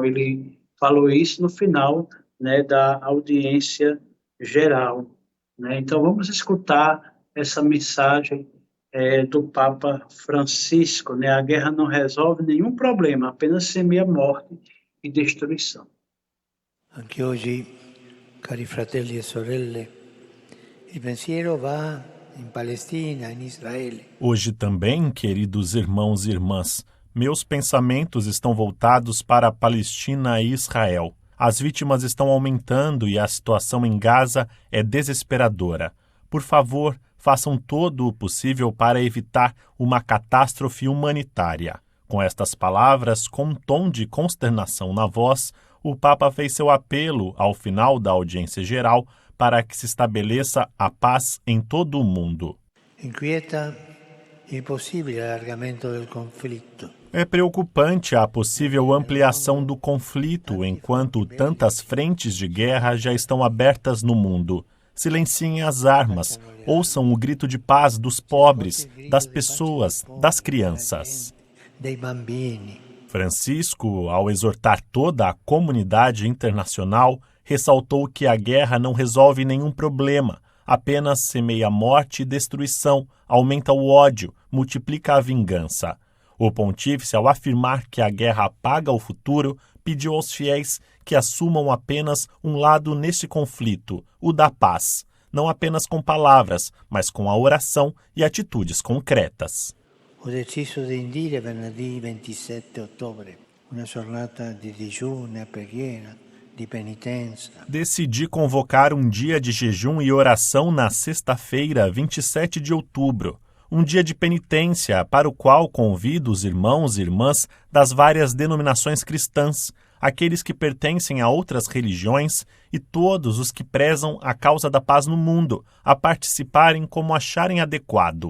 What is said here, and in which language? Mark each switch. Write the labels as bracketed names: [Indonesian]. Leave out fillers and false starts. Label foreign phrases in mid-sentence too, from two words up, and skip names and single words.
[Portuguese] Ele falou isso no final, né, da audiência geral, né? Então vamos escutar essa mensagem do Papa Francisco, né? A guerra não resolve nenhum problema, apenas semeia morte e destruição. [Italian] Anche oggi, cari fratelli e sorelle, il pensiero va in Palestina, in Israele. [Portuguese] Hoje também, queridos irmãos e irmãs, meus pensamentos estão voltados para a Palestina e Israel. As vítimas estão aumentando e a situação em Gaza é desesperadora. Por favor, façam todo o possível para evitar uma catástrofe humanitária. Com estas palavras, com um tom de consternação na voz, o Papa fez seu apelo ao final da audiência geral para que se estabeleça a paz em todo o mundo. [Italian] Inquieta il possibile allargamento del conflitto. [Portuguese] É preocupante a possível ampliação do conflito enquanto tantas frentes de guerra já estão abertas no mundo. Silenciem as armas, ouçam o grito de paz dos pobres, das pessoas, das crianças. [Italian] Dei bambini. [Portuguese] Francisco, ao exortar toda a comunidade internacional, ressaltou que a guerra não resolve nenhum problema, apenas semeia morte e destruição, aumenta o ódio, multiplica a vingança. O pontífice, ao afirmar que a guerra apaga o futuro, pediu aos fiéis que assumam apenas um lado neste conflito, o da paz, não apenas com palavras, mas com a oração e atitudes concretas. [Italian] Ho deciso di indire venerdì 27 ottobre una giornata di digiuno e preghiera, di penitenza. [Portuguese] Decidi convocar um dia de jejum e oração na sexta-feira, 27 de outubro, um dia de penitência para o qual convido os irmãos e irmãs das várias denominações cristãs, aqueles que pertencem a outras religiões e todos os que prezam a causa da paz no mundo, a participarem como acharem adequado.